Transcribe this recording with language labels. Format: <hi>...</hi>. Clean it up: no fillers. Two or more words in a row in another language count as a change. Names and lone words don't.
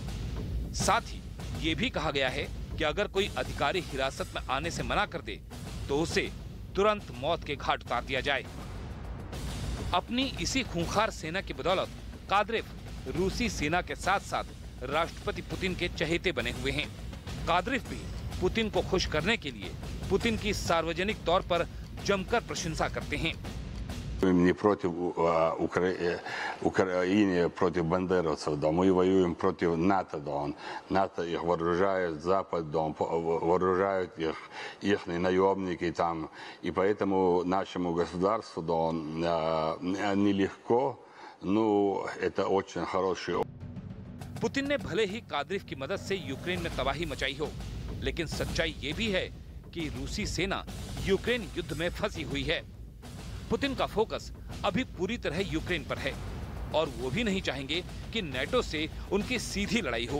<hi>साथ ही ये भी कहा गया है कि अगर कोई अधिकारी हिरासत में आने से मना कर दे तो उसे तुरंत मौत के घाट उतार दिया जाए। अपनी इसी खूंखार सेना की बदौलत कादिरेव रूसी सेना के साथ साथ राष्ट्रपति पुतिन के चहेते बने हुए हैं। कादिरेव भी पुतिन को खुश करने के लिए पुतिन की सार्वजनिक तौर पर जमकर प्रशंसा करते हैं।</hi> <ru>Не против Украины, против бандеровцев, да, мы воюем против НАТО, да, НАТО их вооружает, Запад, да, вооружают их наемники там, и поэтому нашему государству, да, нелегко, но это очень хороший опыт.</ru> <hi>पुतिन ने भले ही कादिरेव की मदद से यूक्रेन में तबाही मचाई हो, लेकिन सच्चाई ये भी है कि रूसी सेना यूक्रेन युद्ध में फंसी हुई है। पुतिन का फोकस अभी पूरी तरह यूक्रेन पर है और वो भी नहीं चाहेंगे कि नेटो से उनकी सीधी लड़ाई हो।</hi>